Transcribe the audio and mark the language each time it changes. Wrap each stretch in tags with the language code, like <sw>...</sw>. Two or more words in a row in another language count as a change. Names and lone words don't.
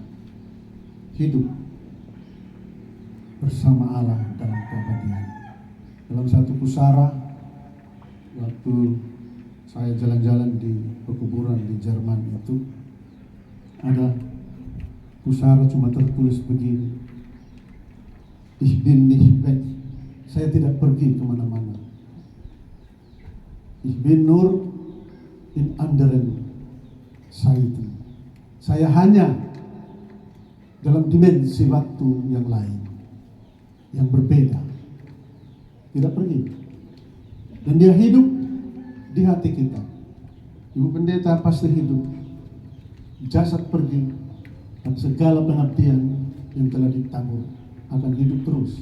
<id>Hidup bersama Allah dalam keabadian. Dalam satu pusara, waktu saya jalan-jalan di pekuburan di Jerman itu, ada pusara cuma tertulis begini,</id> <de>Ich bin nicht weg.</de> <id>Saya tidak pergi kemana-mana.</id> <de>Ich bin nur in anderen Zeiten.</de> <id>Saya hanya dalam dimensi waktu yang lain, yang berbeda. Tidak pergi. Dan dia hidup di hati kita. Ibu Pendeta pasti hidup. Jasad pergi, dan segala pengabdian yang telah ditabur akan hidup terus.</id>